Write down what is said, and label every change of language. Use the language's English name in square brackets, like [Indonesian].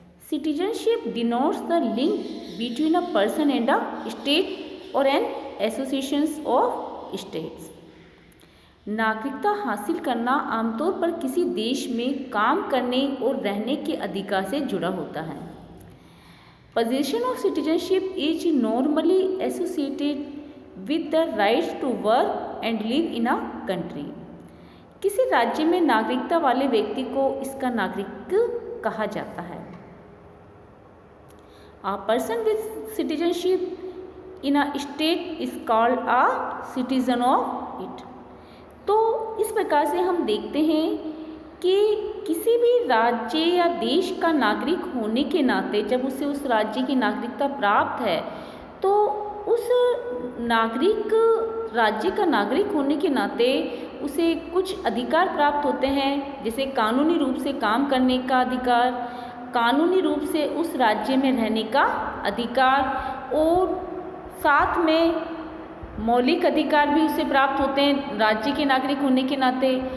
[English] Citizenship denotes the link between a person and a state or an associations of states. [Hindi] नागरिकता हासिल करना आमतौर पर किसी देश में काम करने और रहने के अधिकार से जुड़ा होता है। [English] Possession of citizenship is normally associated with the right to work and live in a country. [Hindi] किसी राज्य में नागरिकता वाले व्यक्ति को इसका नागरिक कहा जाता है। [English] A person with citizenship in a state is called a citizen of it. [Hindi] तो इस प्रकार से हम देखते हैं कि किसी भी राज्य या देश का नागरिक होने के नाते जब उसे उस राज्य की नागरिकता प्राप्त है तो उस नागरिक राज्य का नागरिक होने के नाते उसे कुछ अधिकार प्राप्त होते हैं, जैसे कानूनी रूप से काम करने का अधिकार, कानूनी रूप से उस राज्य में रहने का अधिकार और साथ में मौलिक अधिकार भी उसे प्राप्त होते हैं राज्य के नागरिक होने के नाते।